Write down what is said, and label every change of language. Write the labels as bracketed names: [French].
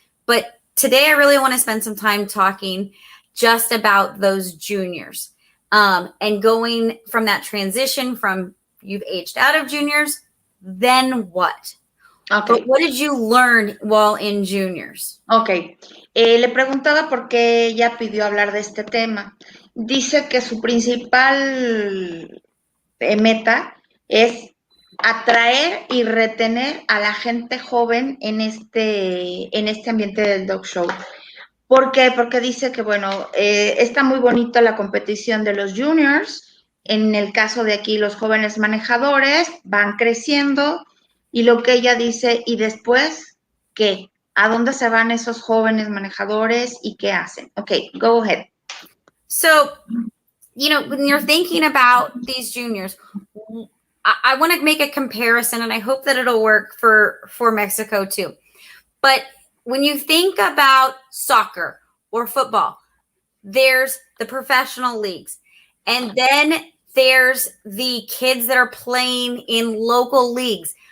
[English] But today I really want to spend some time talking just about those juniors, and going from that transition from you've aged out of juniors, then what? Okay. But what did you learn while in juniors? Okay. [Spanish] Le preguntaba por qué ella pidió hablar de este tema. Dice que su principal meta es atraer y retener a la gente joven en este ambiente del dog show. ¿Por qué? Porque dice que, bueno, está muy bonita la competición de los juniors. En el caso de aquí, los jóvenes manejadores van creciendo. Y lo que ella dice, ¿y después qué? ¿A dónde se van esos jóvenes manejadores y qué hacen? [English] Okay, go ahead. So, when you're thinking about these juniors, I want to make a comparison, and I hope that it'll work for Mexico too. But when you think about soccer or football, there's the professional leagues, and then there's the kids that are playing in local leagues.